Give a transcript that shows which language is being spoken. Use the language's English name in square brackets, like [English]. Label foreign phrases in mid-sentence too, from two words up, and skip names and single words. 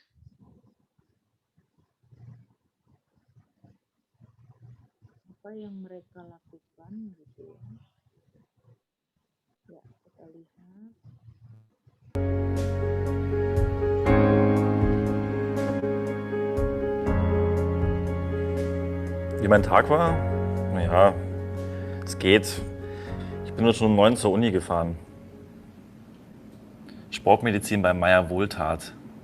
[Indonesian] Apa yang mereka lakukan gitu ya. Ya, kita lihat. [German] Wie mein Tag war? Naja, es geht. Ich bin nur schon um 9 zur Uni gefahren. Sportmedizin bei Meier Wohltat.